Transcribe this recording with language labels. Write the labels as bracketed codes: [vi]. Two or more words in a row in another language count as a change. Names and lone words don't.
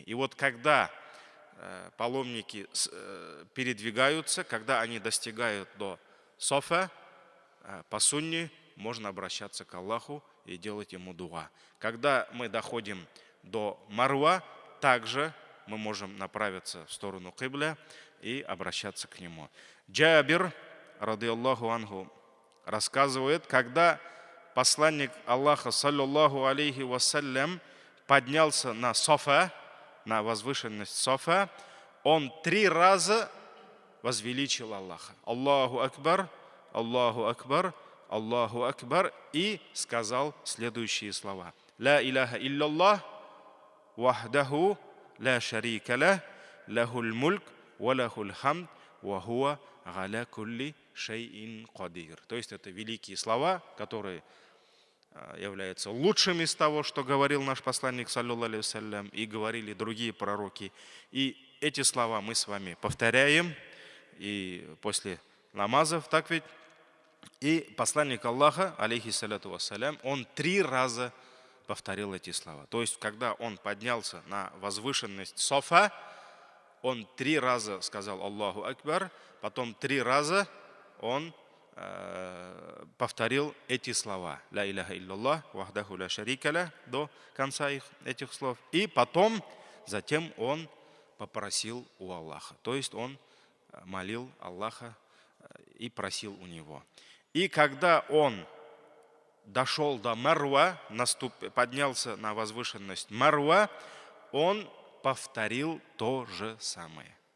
[ru] И вот когда паломники передвигаются, когда они достигают до Софа, по сунне можно обращаться к Аллаху и делать ему дуа. Когда мы доходим до Марва, также мы можем направиться в сторону Кибля и обращаться к нему. Джабир, [ar] رضي الله عنه, [ru] рассказывает, когда посланник Аллаха, [ar] صلى الله عليه وسلم, [ru] поднялся на Софа, на возвышенность Софа, он 3 раза возвеличил Аллаха. [ar] الله أكبر، الله أكبر، الله أكبر, [ru] и сказал следующие слова. [ar] لا إله إلا الله، وحده، لا شريك له، له الملك، وله الحمد، وهو على كل شيء قدير. [ru] То есть это великие слова, которые являются лучшими из того, что говорил наш посланник, [ar] صلى الله عليه وسلم, [ru] и говорили другие пророки. И эти слова мы с вами повторяем и после намазов, так ведь? И посланник Аллаха, [ar] عليه الصلاة والسلام, [ru] он 3 раза повторил эти слова. То есть, когда он поднялся на возвышенность Софа, он 3 раза сказал [ar] الله أكبر, [ru] потом 3 раза он повторил эти слова. [ar] لا إله إلا الله، وحده لا شريك له, [ru] до конца этих слов. И потом, затем он попросил у Аллаха. То есть он молил Аллаха и просил у него. И когда он дошел до Марва, поднялся на возвышенность Марва, он повторил то же самое.